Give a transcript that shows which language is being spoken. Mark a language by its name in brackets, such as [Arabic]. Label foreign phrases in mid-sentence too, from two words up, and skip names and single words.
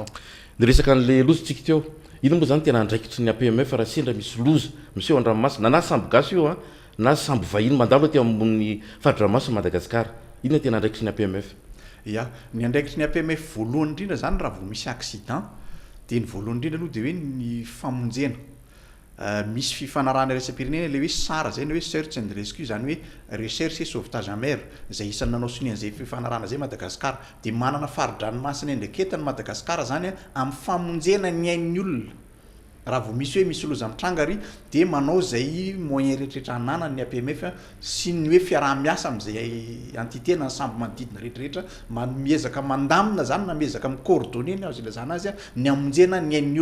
[Malagasy] ny resaka n'le loza tsika teo ino moa zany tena andraikitry ny APMF raha sendra misy loza miseo andranomasina na sambo gasy io na sambo vahiny mandalo ty ambony faridranomasina Madagasikara inona tena andraikitry ny APMF ny andraikitry ny APMF voalohany indrindra zany raha vao misy accident de ny voalohany indrindra aloha de hoe ny famonjena misy fifanarahana raisam-pirenena le hoe SAR zay ny hoe [English] search and rescue [Malagasy] zany hoe [French] recherche et sauvetage en mer [Malagasy] zay isan'ny nanao sonian'izay fifanarahana zay Madagasikara de manana faridranomasina endreketany Madagasikara zany amin'ny famonjena ny ain'ny olona raha vao misy hoe misy loza mitranga ry de manao zay moyen rehetrarehetra anana ny APMF sy ny hoe fiaraha-miasa am'izay entité na sambo manodidina rehetrarehetra miezaka mandamina zany na miezaka micoordonner ny azo ilazana azy ny amonjena ny ain'ny